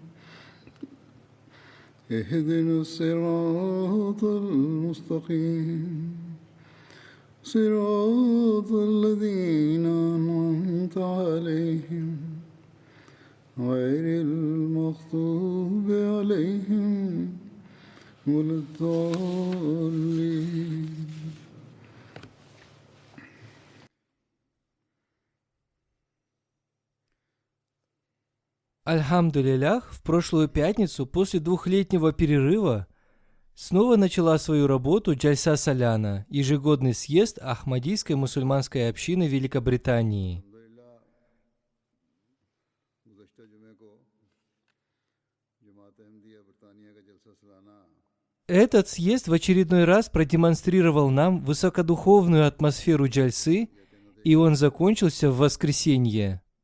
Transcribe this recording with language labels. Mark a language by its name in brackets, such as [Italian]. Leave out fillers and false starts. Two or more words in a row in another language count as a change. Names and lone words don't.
[Arabic] اهدنا الصراط المستقيم صراط الذين أنعمت عليهم غير المغضوب عليهم ولا الضالين. [Russian] Альхамдулиллях, в прошлую пятницу, после двухлетнего перерыва, снова начала свою работу Джальса Саляна, ежегодный съезд Ахмадийской мусульманской общины Великобритании. Этот съезд в очередной раз продемонстрировал нам высокодуховную атмосферу Джальсы, и он закончился в воскресенье.